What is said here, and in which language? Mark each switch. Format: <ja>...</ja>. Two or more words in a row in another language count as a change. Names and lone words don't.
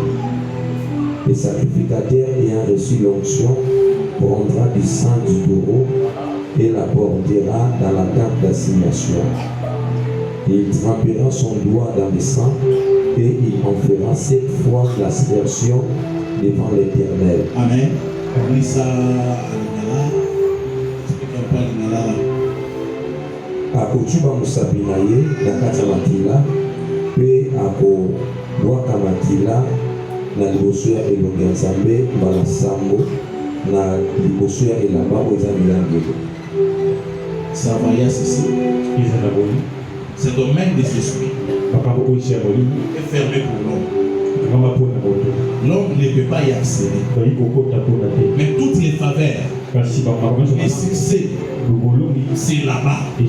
<fr>Le sacrificateur ayant reçu l'onction prendra du sang du taureau et la portera dans la tente d'assignation. Il trempera son doigt dans le sang et il en fera 7 fois l'aspersion devant l'Éternel. Amen.</fr> <ln>Akochuba musapi na ye na kati ya makila mpe akobwaka makila na liboso ya elongi ya Nzambe mbala sambo na liboso ya elamba oyo eza milangelo.</ln> <fr>Ça va y ceci. Ce domaine des esprits est fermé pour l'homme. L'homme ne peut pas y accéder. Mais toutes les faveurs, les succès, c'est là-bas.</fr>